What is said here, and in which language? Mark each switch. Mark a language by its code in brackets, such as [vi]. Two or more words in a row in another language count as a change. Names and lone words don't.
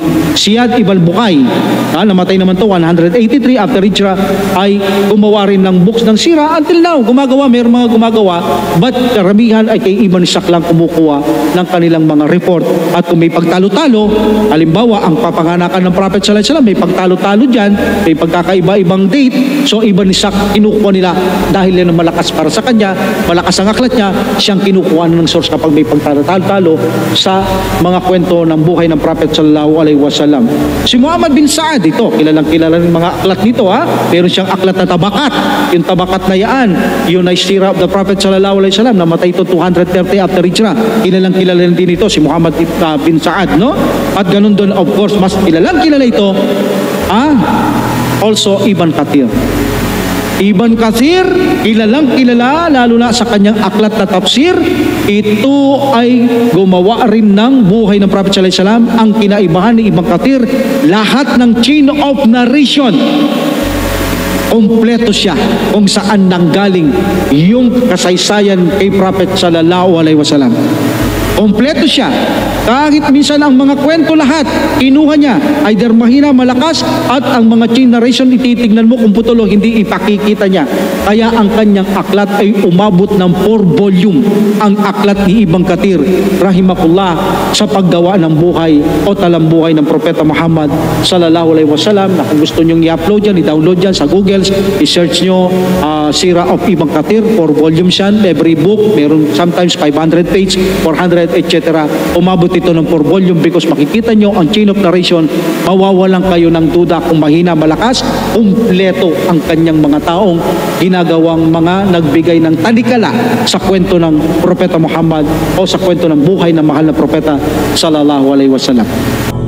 [tl] Siyad ibn Bukay, namatay naman to 183 after Hijrah, ay gumawa rin ng books ng sira [en] until now. [tl] Gumagawa, mayroong mga gumagawa, but karamihan ay kay Ibn Ishaq lang kumukuha ng kanilang mga report. At kung may pagtalo-talo, halimbawa ang papanganakan ng Prophet [ar] صلى الله عليه وسلم, [tl] may pagtalo-talo dyan, may pagkakaiba-ibang date, so Ibn Ishaq kinukuha nila dahil yan ang malakas para sa kanya, malakas ang aklat niya, siyang kinukuha ng source kapag may pagtalo-talo sa mga kwento ng buhay ng Prophet [ar] صلى الله عليه وسلم. [tl] Si Muhammad bin Sa'ad, ito, kilalang ng mga aklat nito, ha? Meron siyang aklat na tabakat. Yung tabakat na yan, yung [en] Sira of the Prophet [ar] صلى الله عليه وسلم, [tl] namatay ito 230 after Hijrah. Kilalang din ito, si Muhammad bin Sa'ad, no? At ganun doon, [en] of course, [tl] mas kilala ito, also Ibn Kathir. Ibn Kathir, kilala, lalo na sa kanyang aklat na tafsir. Ito ay gumawa rin ng buhay ng Prophet [ar] صلى الله عليه وسلم. [tl] Ang kinaibahan ni Ibn Kathir, lahat ng [en] chain of narration [tl] Kompleto siya kung saan nanggaling yung kasaysayan kay Prophet [ar] صلى الله عليه وسلم. [tl] Kompleto siya. Kahit minsan ang mga kwento lahat, kinuha niya, either mahina, malakas, at ang mga [en] chain narration, [tl] ititignan mo kung putulo, hindi ipakikita niya. Kaya ang kanyang aklat ay umabot ng 4 volume. Ang aklat ni Ibn Kathir, rahimakullah, sa paggawa ng buhay o talambuhay ng Propeta Muhammad [ar] صلى الله عليه وسلم, [tl] na kung gusto nyong i-upload yan, i-download yan sa Google, i-search nyo Sirah of Ibn Kathir, 4 volumes yan, [en] every book, [tl] meron sometimes 500 page, 400, etc. Umabot ito ng 4 volume because makikita nyo ang [en] chain of narration, [tl] mawawalan kayo ng duda kung mahina, malakas, kumpleto ang kanyang mga taong ginagawang mga nagbigay ng talikala sa kwento ng Propeta Muhammad o sa kwento ng buhay ng mahal na Propeta [ar] صلى الله عليه وسلم.